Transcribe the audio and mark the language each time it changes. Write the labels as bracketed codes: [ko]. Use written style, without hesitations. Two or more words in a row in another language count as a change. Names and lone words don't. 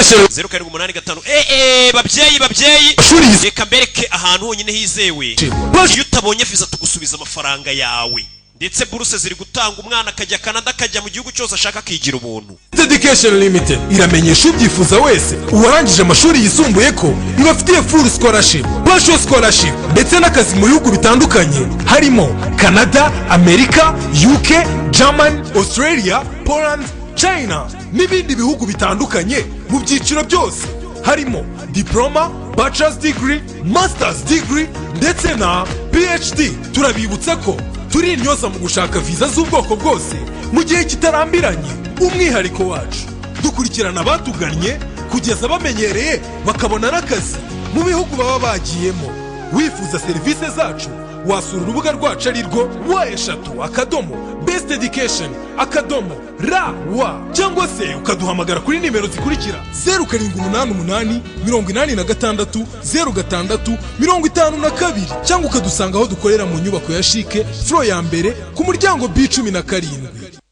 [rw] 0785 babyeyi reka mbereke ahantu honyine hizewe iyo utabonye visa tugusubiza amafaranga yawe ndetse buruse ziri gutanga umwana akajya Canada akajya mu gihugu cyose ashaka akigira ubuntu. Education Limited iramenyesha ubyifuza wese uwarangije amashuri yisumbuye ko ibafitiye [en] full scholarship, partial scholarship [rw] ndetse n'akazi mu bihugu bitandukanye harimo Canada, Amerika, UK, German, Australia, Poland, China n'ibindi bihugu bitandukanye mu byiciro byose harimo diploma, [en] bachelor's degree, master's degree [rw] ndetse na PhD. Turabibutsa ko turi intyoza mu gushaka viza z'ubwoko bwose mu gihe kitarambiranye. Umwihariko wacu dukurikirana abatugannye kugeza bamenyereye bakabona n'akazi mu bihugu baba bagiyemo. Wifuza serivisi zacu wasura urubuga rwacu ari rwo wa@besteducation.raw cyangwa se ukaduhamagara kuri nimero zikurikira 0788 86 06 52 cyangwa ukadusanga aho dukorera mu nyubako ya Chic floor ya mbere ku muryango B17.